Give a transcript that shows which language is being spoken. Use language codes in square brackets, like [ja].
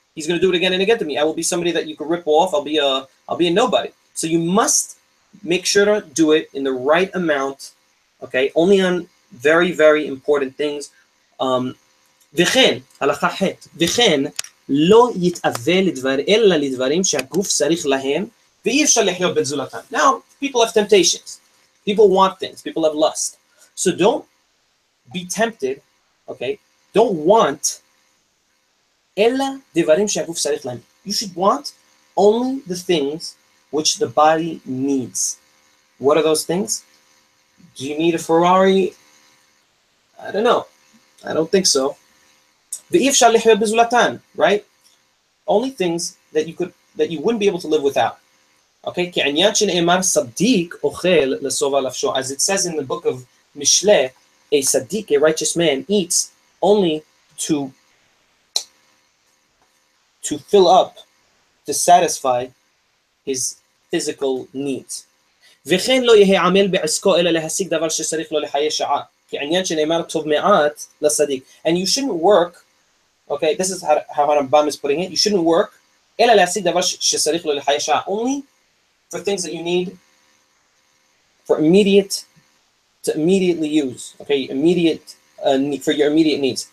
[en] He's going to do it again and again to me. I will be somebody that you could rip off. I'll be a nobody. So you must make sure to do it in the right amount, okay? Only on very, very important things. [he] וכן, הלכה ח', וכן לא יתאווה אלא לדברים שהגוף צריך להם, ואי אפשר לחיות בזולתם. [en] Now, people have temptations. People want things. People have lust. So don't be tempted, okay? Don't want [he] אלא דברים שהגוף צריך להם. [en] You should want only the things which the body needs. What are those things? Do you need a Ferrari? I don't know. I don't think so. [he] ואי אפשר לחיות בזולתן, [en] right? Only things that you wouldn't be able to live without. Okay? [he] כעניין שנאמר צדיק אוכל לשובע נפשו. [en] As it says in the book of Mishle, a tzaddik, a righteous man, eats only to fill up, to satisfy his physical needs. [he] וכן לא יהיה עמל בעסקו אלא להשיג דבר שצריך לו לחיי שעה. כעניין שנאמר טוב מעט לצדיק. [en] And you shouldn't work, okay, this is how Rambam is putting it, you shouldn't work [he] אלא להשיג דבר שצריך לו לחיי שעה. [en] Only for things that you need for immediately use, okay, for your immediate needs.